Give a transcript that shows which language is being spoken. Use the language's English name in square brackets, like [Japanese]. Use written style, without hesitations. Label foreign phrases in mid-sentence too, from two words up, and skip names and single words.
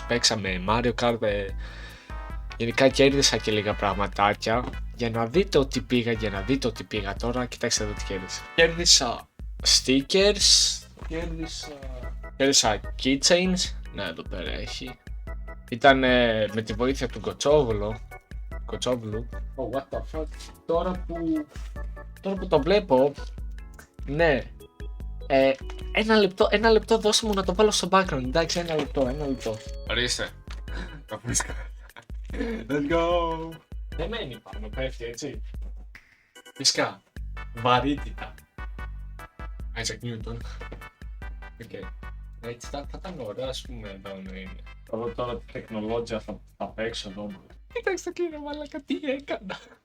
[Greek] Παίξαμε Mario Kart, γενικά κέρδισα και λίγα πραγματάκια. Για να δείτε ότι πήγα, τώρα, κοιτάξτε εδώ τι κέρδισα. Κέρδισα stickers, κέρδισα keychains, ναι, εδώ πέρα έχει. Ήταν με τη βοήθεια του Κοτσόβουλου. [English] Oh, what the fuck. [Greek] Τώρα που το βλέπω, ναι. Ένα λεπτό δώσε μου να το βάλω στο background. Εντάξει, ένα λεπτό. Ορίστε. Το βρίσκω. [English] Let's go. [Greek] Δεν μένει πάνω, πέφτει έτσι. Φυσικά. Βαρύτητα. Isaac Newton. Okay. Έτσι θα ήταν ωραία, ας πούμε, εδώ να είναι. Τώρα τη τεχνολόγια θα παίξω εδώ. Κοιτάξτε κύριε μαλάκα, τι έκανα.